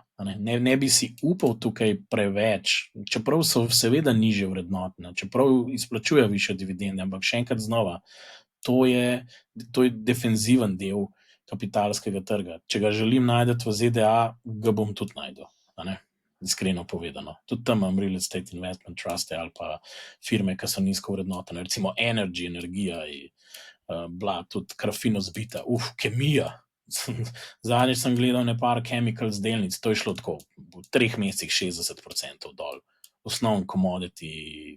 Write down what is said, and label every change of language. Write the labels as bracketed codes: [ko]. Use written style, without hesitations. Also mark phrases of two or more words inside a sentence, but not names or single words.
[sl] Ne bi si upal tukaj preveč, čeprav so seveda nižje vrednotne, čeprav izplačujejo višje dividende, ampak še enkrat znova, to je defenziven del kapitalskega trga. Če ga želim najti v ZDA, ga bom tudi najdel. Iskreno povedano. Tudi tam imam [en] real estate investment [sl] truste ali pa firme, ki so nizko vrednotene, recimo energija in tudi grafino zbita, kemija. Zadnjič sem gledal nekaj chemicals delnic, to je šlo tako v 3 mesecih 60% dol, osnovni commodity.